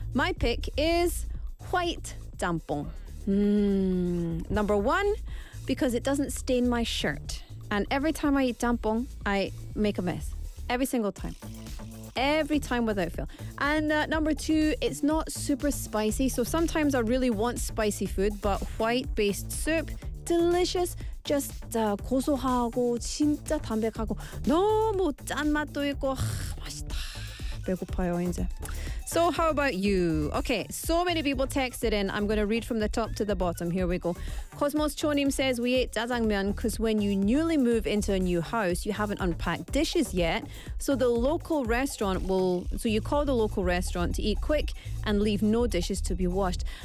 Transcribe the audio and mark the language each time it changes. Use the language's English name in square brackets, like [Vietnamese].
[English] My pick is white Dampong. Number one, because it doesn't stain my shirt. And every time I eat Dampong, I make a mess. Every single time. Every time without fail. And number two, it's not super spicy. So sometimes I really want spicy food, but white-based soup, delicious. [Korean] Just 고소하고 진짜 담백하고 너무 짠맛도 있고 맛있다. 배고파요 이제. [English] So how about you? Okay, so many people texted in. I'm going to read from the top to the bottom. Here we go. Cosmos Chonim says, we ate jajangmyeon because when you newly move into a new house, you haven't unpacked dishes yet. So the local restaurant will... So you call the local restaurant to eat quick and leave no dishes to be washed.